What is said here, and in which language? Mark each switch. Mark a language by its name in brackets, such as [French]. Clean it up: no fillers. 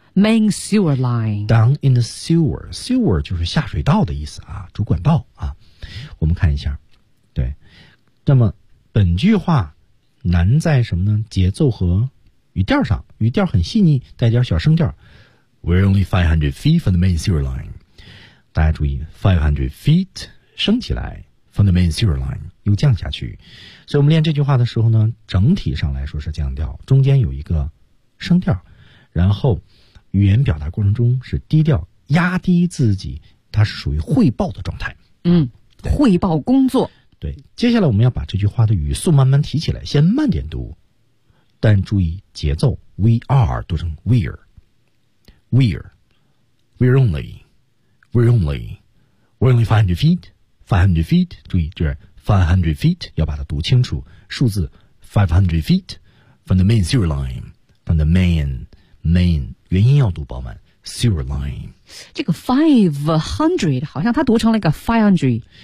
[English] Main sewer line down in the sewer. [Chinese] Sewer 就是下水道的意思啊，主管道啊。我们看一下，对。那么本句话难在什么呢？节奏和语调上，语调很细腻，带点小声调。 [English] We're only 500 feet from the main sewer line. [Chinese] 大家注意 ， [English] 500 feet [Chinese] 升起来 [English] from the main sewer line [Chinese] 又降下去。所以我们练这句话的时候呢，整体上来说是降调，中间有一个升调，然后。语言表达过程中是低调压低自己，它是属于汇报的状态。汇报工作。对，接下来我们要把这句话的语速慢慢提起来，先慢点读，但注意节奏。 [English] We are [Chinese] 读成 [English] we're, we're, we're only, we're only, we're only 500 feet, [Chinese] 注意这 [English] 500 feet [Chinese] 要把它读清楚，数字 [English] 500 feet from the main sewer line, from the main原因 [Chinese] 要读饱满 [English] sewer line [Chinese] 这个 500 好像它读成了一个 500